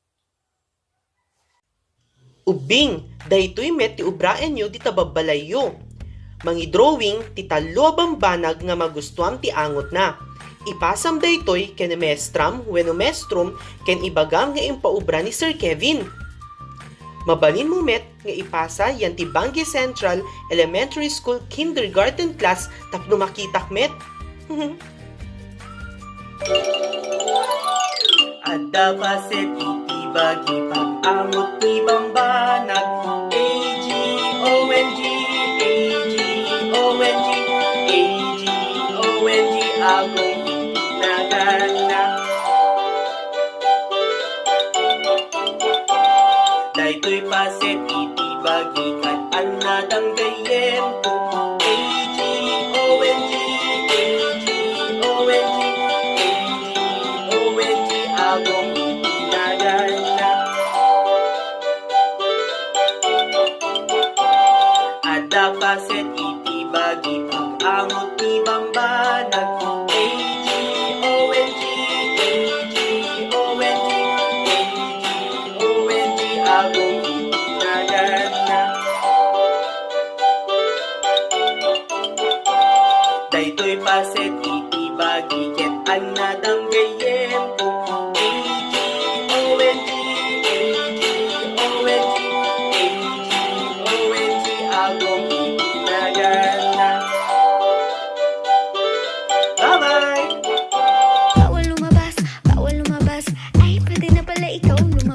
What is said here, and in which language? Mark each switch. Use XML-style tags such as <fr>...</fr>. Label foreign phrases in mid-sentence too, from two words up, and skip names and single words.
<ilo>Ubing, daytoy met ti ubraen yo di tababalayo. Mangi drawing ti talo bambanag nga magustuhan ti angot na. Ipasam daytoy ken mestram wenno mestrum ken ibagam nga impaubra ni Sir Kevin. Mabalin mo met nga ipasa yan ti Bangi Central Elementary School Kindergarten class tapno makitak met. Adda paset iti bagi pag-angot ti bambanag. A-G-O-N-G, A-G-O-N-G, A-G-O-N-G, agong nagana. Daytoy paset iti bagi kat anadang gayem ko. A-G-O-N-G, A-G-O-N-G, A-G-O-N-G, agong nagana. Adda paset iti bagi pag-angot ti bambanag. A-G-O-N-G, A-G-O-N-G, A-G-O-N-G, agong nagana. Daytoy paset iti bagi ket anadang gayem ko. A-G-O-N-G, A-G-O-N-G, A-G-O-N-G, agong nagana. Bye-bye!</ilo> <tl>Bawal lumabas, ay pwede na pala ikaw</tl>